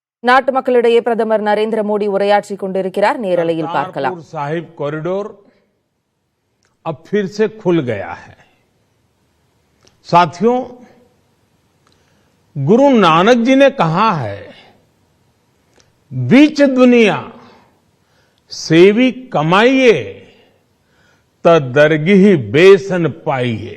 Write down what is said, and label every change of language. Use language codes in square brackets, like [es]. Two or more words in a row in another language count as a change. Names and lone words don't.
[ta] நாட்டு மக்களிடையே பிரதமர் நரேந்திர மோடி உரையாற்றிக் கொண்டிருக்கிறார். நேரலையில் பார்க்கலாம். [hi] साहिब कॉरिडोर अब फिर से खुल गया है। साथियों, गुरु नानक जी ने कहा है, [pa] ਬੀਚ ਦੁਨੀਆ ਸੇਵੀ ਕਮਾਈਐ ਤ ਦਰਗਹਿ ਬੇਸਨ ਪਾਈਐ।